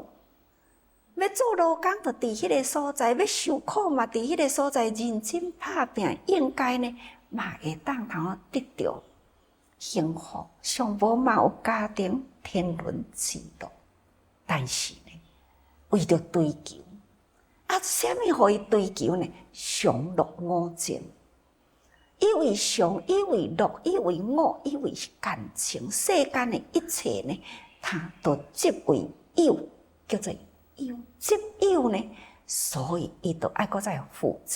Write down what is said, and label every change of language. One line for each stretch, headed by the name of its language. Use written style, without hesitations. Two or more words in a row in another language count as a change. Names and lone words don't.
Min Nan Chinese: 要做劳工，就伫迄个所在；要受苦嘛，伫迄个所在认真打拼，应该呢，嘛会当通得到幸福。上无嘛有家庭天伦之乐，但是呢，为着追求，啥物互伊追求呢？上乐五情。以为上，以为乐，以为我，以为是感情，世间的一切呢，他都执为有，叫做有。执有呢，所以伊就爱搁再负责。